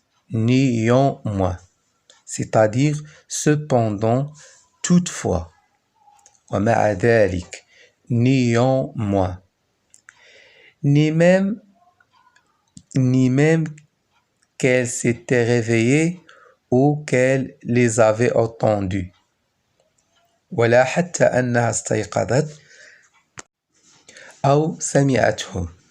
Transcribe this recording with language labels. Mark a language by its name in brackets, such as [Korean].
[French] Néanmoins, c'est-à-dire cependant, toutefois. [Arabic] ومع ذلك, néanmoins. [French] Ni même qu'elle s'était réveillée ou qu'elle les avait entendus. [Arabic] ولا حتى أنها استيقظت أو سمعتهم.